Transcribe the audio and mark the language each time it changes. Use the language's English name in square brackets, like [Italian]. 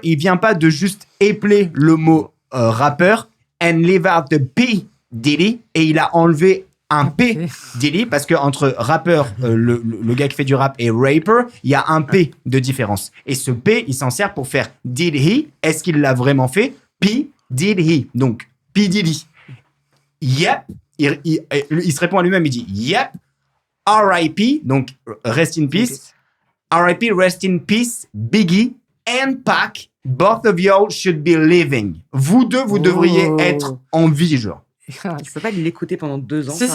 [French] Il vient pas de juste épeler le mot rappeur [English] and leave out the P, Diddy, [French] et il a enlevé un P, Diddy, parce que entre rappeur, le gars qui fait du rap, et rapper, il y a un P de différence. Et ce P, il s'en sert pour faire [English] did he, [French] est-ce qu'il l'a vraiment fait? P, [English] did he. [French] Donc, P, Diddy. Yep. Il se répond à lui-même, il dit yep. [English] R.I.P. [French] donc [English] rest in peace. R.I.P. rest in peace, Biggie and Pac. Both of y'all should be living. [French] Vous deux, vous devriez être en vie, genre. Tu peux pas l'écouter pendant 2 ans.